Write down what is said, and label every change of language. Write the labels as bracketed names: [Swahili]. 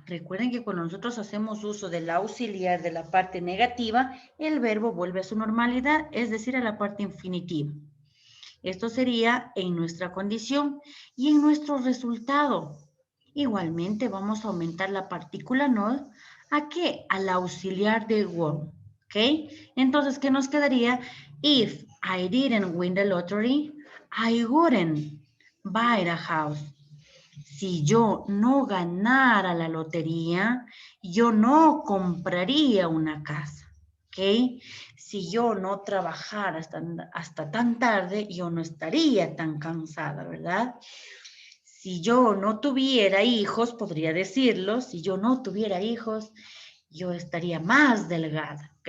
[Spanish] Recuerden que cuando nosotros hacemos uso del auxiliar de la parte negativa, el verbo vuelve a su normalidad, es decir, a la parte infinitiva. Esto sería en nuestra condición y en nuestro resultado. Igualmente vamos a aumentar la partícula not ¿A qué? Al auxiliar de work. ¿Ok? Entonces, ¿qué nos quedaría? [English] If I didn't win the lottery, I wouldn't buy a house. [Spanish] Si yo no ganara la lotería, yo no compraría una casa. ¿Ok? Si yo no trabajara hasta tan tarde, yo no estaría tan cansada, ¿verdad? Si yo no tuviera hijos, podría decirlo, si yo no tuviera hijos, yo estaría más delgada. ¿Ok?